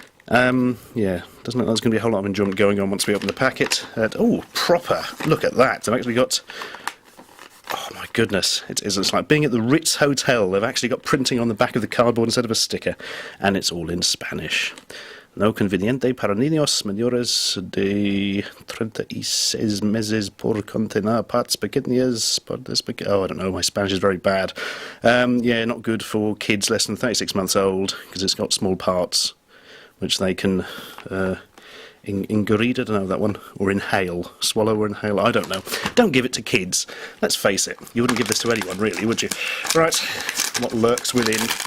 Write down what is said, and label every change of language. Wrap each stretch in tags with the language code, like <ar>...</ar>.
<en>Yeah, doesn't look like there's going to be a whole lot of enjoyment going on once we open the packet. Oh, proper. Look at that. They've actually got... Oh my goodness, it's like being at the Ritz Hotel. They've actually got printing on the back of the cardboard instead of a sticker, and it's all in Spanish.</en> <es>No conveniente para niños mayores de 36 meses por contener partes pequeñas.</es> <en>Oh, I don't know, my Spanish is very bad. Yeah, not good for kids less than 36 months old, because it's got small parts, which they can... ingurgite, I don't know that one, or inhale, swallow or inhale, I don't know. Don't give it to kids. Let's face it, you wouldn't give this to anyone really, would you? Right, what lurks within?</en>